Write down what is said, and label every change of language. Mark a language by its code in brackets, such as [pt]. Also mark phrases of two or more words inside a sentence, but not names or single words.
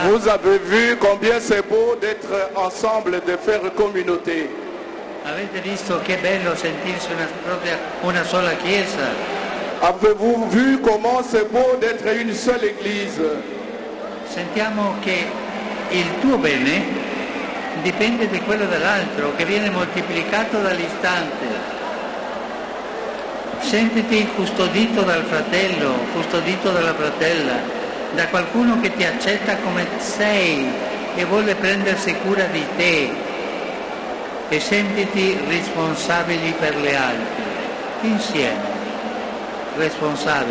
[fr] Vous avez vu combien c'est beau d'être ensemble, de faire communauté. [it] Avete visto che bello sentirsi una sola chiesa? [fr] Avez-vous vu comment c'est beau d'être une seule église? [it] Sentiamo che il tuo bene dipende da quello dell'altro, che viene moltiplicato dall'istante. Sentiti custodito dal fratello, custodito dalla fratella, da qualcuno che ti accetta come sei e vuole prendersi cura di te, e sentiti responsabili per le altre, insieme, responsabili.